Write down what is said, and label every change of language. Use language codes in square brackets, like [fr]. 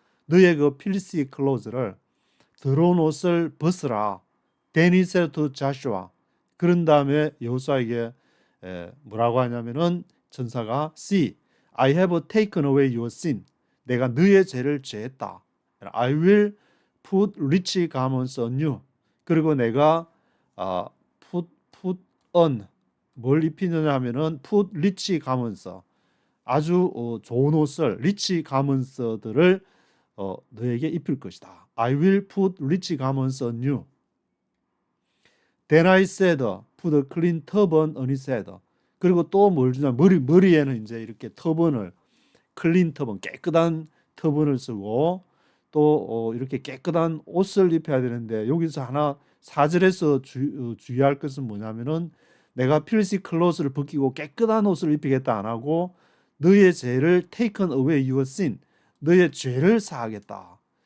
[ko] 너의 그 filthy clothes를 더러운 옷을 벗으라. [en] Then he said to Joshua. [ko] 그런 다음에 여호수아에게 뭐라고 하냐면은 천사가 [en] See, I have taken away your sin. [ko] 내가 너의 죄를 제했다. [en] I will put rich garments on you. [ko] 그리고 내가 put on 뭘 입히느냐 하면은 [en] put rich garments [ko] 아주 좋은 옷을 rich garments들을 너에게 입힐 것이다. [en] I will put rich garments on you. Then I said, put a clean turban on his head. [ko] 그리고 또 뭘 주냐? 머리에는 이제 이렇게 터번을 클린 터번, 깨끗한 터번을 쓰고 또 이렇게 깨끗한 옷을 입혀야 되는데 여기서 하나 4절에서 주의할 것은 뭐냐면은 내가 필시 클로스를 벗기고 깨끗한 옷을 입히겠다 안 하고 너의 죄를 [en] taken away your sin. [ko] 너의 죄를 사하겠다.